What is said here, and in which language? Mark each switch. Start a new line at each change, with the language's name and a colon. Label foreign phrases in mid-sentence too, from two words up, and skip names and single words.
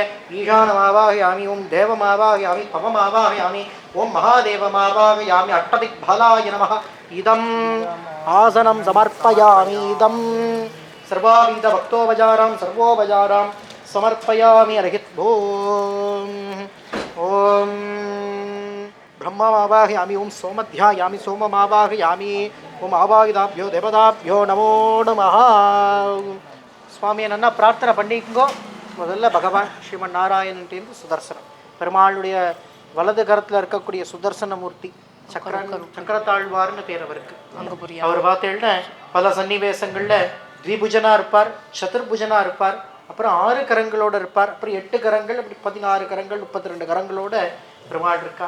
Sanskrit: ईशानमावाहयामि ॐ देवमावाहयामि पवमावाहयामि ॐ महादेवमावाहयामि अष्टदिग्बलाय नमः इदम् आसनं समर्पयामि इदं सर्वाविधभक्तोपचारां सर्वोपचारां समर्पयामि अर्हिद्भूम् ॐ ब्रह्ममावाहयामि ॐ सोमध्यायामि सोममावाहयामि ॐ आवाहिताभ्यो देवताभ्यो नमो नमः
Tamil: சுவாமியை நல்லா பிரார்த்தனை பண்ணிக்கோ. முதல்ல பகவான் ஸ்ரீமன் நாராயணன்ட்டு சுதர்சனம் பெருமாளுடைய வலது கரத்தில் இருக்கக்கூடிய சுதர்சன மூர்த்தி சக்கரத்தாழ்வார்னு பேர் அவருக்கு. அவர் பார்த்தேன்னா பல சன்னிவேசங்களில் த்விபுஜனா இருப்பார், சதுர்புஜனா இருப்பார், அப்புறம் 6 கரங்களோடு இருப்பார், அப்புறம் 8 கரங்கள், அப்படி 16 கரங்கள் 32 கரங்களோட பெருமாள் இருக்கார்.